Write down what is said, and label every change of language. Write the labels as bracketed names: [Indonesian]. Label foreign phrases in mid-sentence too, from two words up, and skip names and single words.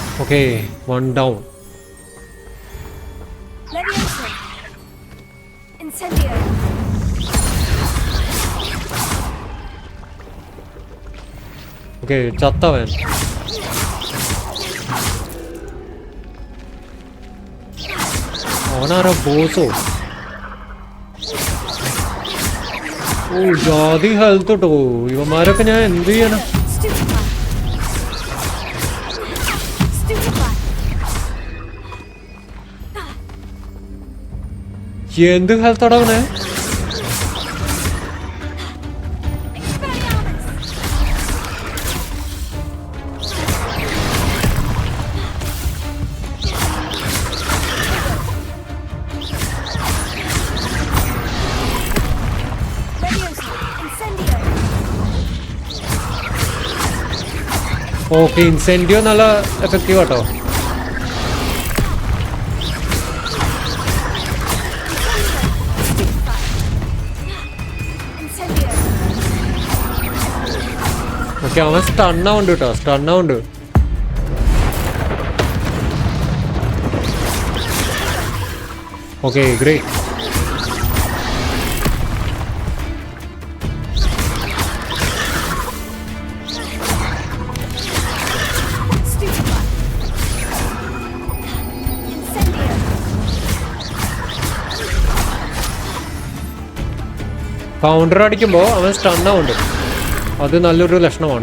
[English] Okay, one down. [Latin] Leviosa. Incendio. [Malayalam] Okay, ചത്തവൻ. അവനാരാ ബോസോ? ഓ ജാതി ഹെൽത്ത് കേട്ടോ. ഇവന്മാരൊക്കെ ഞാൻ എന്ത് ചെയ്യാനാ? [Latin] Stupefy. Stupefy. [Malayalam] എന്ത് ഹെൽത്താടാ അവനെ? [Latin] Expelliarmus. Leviosa. Incendio. [Malayalam] ഓക്കെ, ഇൻസെൻറ്റീവ് നല്ല എഫക്റ്റീവ് കേട്ടോ. [Latin] Incendio. [Malayalam] ഓക്കെ, അവൻ സ്റ്റണ്ണാവുണ്ട് കേട്ടോ, സ്റ്റണ്ണാവുണ്ട്. [English] Okay, great. [Latin] Stupefy. Incendio. [Malayalam] കൗണ്ടർ അടിക്കുമ്പോൾ അവൻ സ്റ്റണ്ണാവുണ്ട്. അത് നല്ലൊരു ലക്ഷണമാണ്.